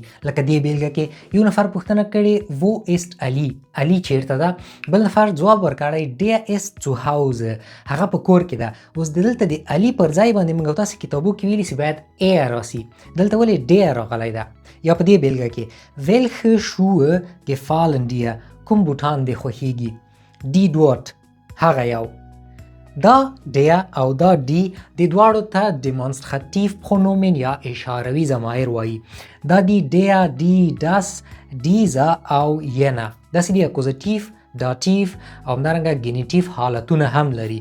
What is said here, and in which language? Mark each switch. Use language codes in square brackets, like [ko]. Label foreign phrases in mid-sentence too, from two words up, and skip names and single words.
[ps] لکه دې بیلګه کې یو نفر پوښتنه کړې وو ایست علی، علی چیرته ده؟ بل نفر ځواب ورکړی [de] die ist zu Hause, [ps] هغه په کور کې ده. اوس دلته د علی پر ځای باندې موږ تاسو کتابو کې ویلي چې باید ا راسي، دلته ولې ډیا راغلی ده؟ یا په دې بیلګه کې [de] welche Schuhe gefallen dir، [ps] کوم بوټان دې خوښیږي؟ [de] die dort، [ps] هغه یو. دا ډیا او دا ډي د دواړو ته [de] Demonstrativ Pronomen [ps] یا اشاروي ضمایر وایي. دا دی [de] die, die, das, diese [ps] او ینا. داسې دي [de] Akkusativ, Dativ [ps] او همدارنګه ګینیټیو حالتونه هم لري.